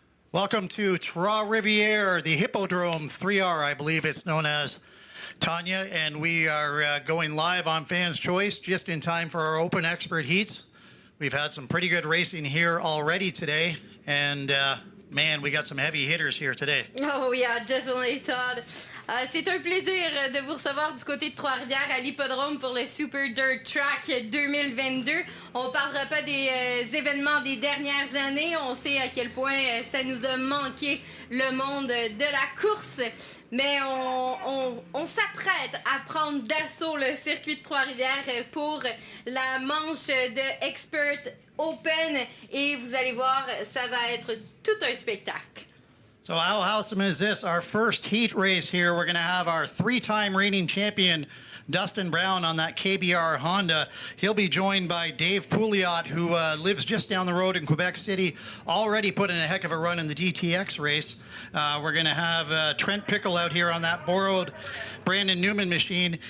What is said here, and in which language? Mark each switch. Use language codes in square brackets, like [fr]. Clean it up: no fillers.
[en] Welcome to Trois, Rivières, the Hippodrome 3R, I believe it's known as, Tanya, and we are going live on Fans Choice just in time for our Open Expert Heats. We've had some pretty good racing here already today, and man, we got some heavy hitters here today. Oh yeah, definitely, Todd. [fr] C'est un plaisir de vous recevoir du côté de Trois-Rivières à l'Hippodrome pour le Super Dirt Track 2022. On parlera pas des événements des dernières années. On sait à quel point ça nous a manqué le monde de la course. Mais on s'apprête à prendre d'assaut le circuit de Trois-Rivières pour la manche de Expert Open. Et vous allez voir, ça va être tout un spectacle. [en] So how awesome is this? Our first heat race here. We're going to have our three-time reigning champion, Dustin Brown, on that KBR Honda. He'll be joined by Dave Pouliot, who lives just down the road in Quebec City, already put in a heck of a run in the DTX race. We're going to have Trent Pickle out here on that borrowed Brandon Newman machine.